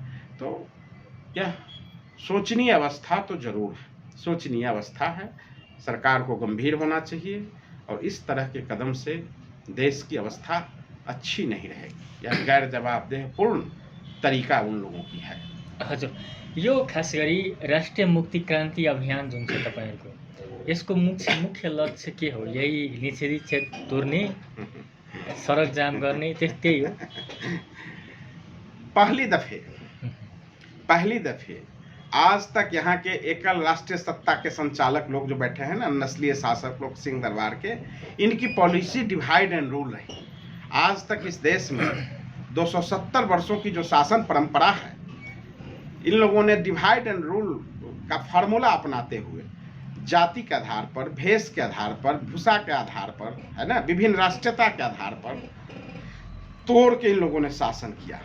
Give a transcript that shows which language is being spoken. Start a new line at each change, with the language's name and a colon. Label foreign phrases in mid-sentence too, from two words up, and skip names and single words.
Hindi: तो यह शोचनीय अवस्था तो जरूर है, शोचनीय अवस्था है। सरकार को गंभीर होना चाहिए और इस तरह के कदम से देश की अवस्था अच्छी नहीं रहेगी। यह गैर जवाबदेहपूर्ण तरीका उन लोगों की है।
Nepali: हजुर, यो खास गरी राष्ट्रिय मुक्ति क्रान्ति अभियान जुन छ तपाईँहरूको, यसको मुख्य लक्ष्य के हो? यही निषेधित क्षेत्र तोड्ने, सडक जाम गर्ने, त्यही हो?
Hindi: पहली दफे आज तक यहाँ के एकल राष्ट्रीय सत्ता के संचालक लोग जो बैठे हैं ना, नस्लीय शासक लोग सिंह दरबार के, इनकी
English: policy divide and rule
Hindi: रही। आज तक इस देश में 270 वर्षों की जो शासन परंपरा है, इन लोगों ने
English: divide and rule
Hindi: का फार्मूला अपनाते हुए जाति के आधार पर, भेष के आधार पर, भूषा के आधार पर, है ना, विभिन्न राष्ट्रीयता के आधार पर तोड़ के इन लोगों ने शासन किया।